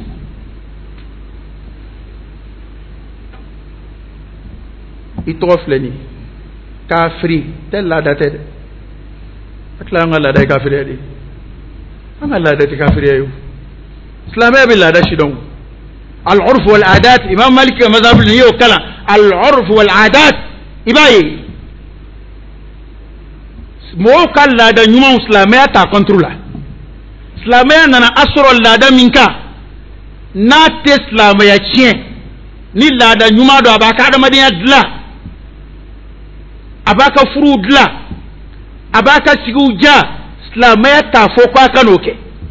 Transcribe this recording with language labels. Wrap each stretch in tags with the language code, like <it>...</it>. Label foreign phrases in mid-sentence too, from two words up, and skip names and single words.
<bm>i tɔgɔ filɛ nin kafiri tɛ laada tɛ dɛ a tila an ka laada ye kafiriya de an ka laada tɛ kafiriya ye silamɛya bɛ laada si dɔn</bm> <ar>العرف والعادات</ar> <bm>imam malik ka mazhab ni y'o kalan</bm> <ar>العرف والعادات</ar> <bm>i b'a ye mɔgɔw ka laada ɲumanw silamɛya t'a contre la silamɛya nana a sɔrɔ laada min kan n'a tɛ silamɛya tiɲɛ ni laada ɲuman don a b'a ka adamadenya dilan a b'a ka furuw dilan a b'a ka sigiw diya silamɛya t'a fɔ ko a ka n'o kɛ</bm>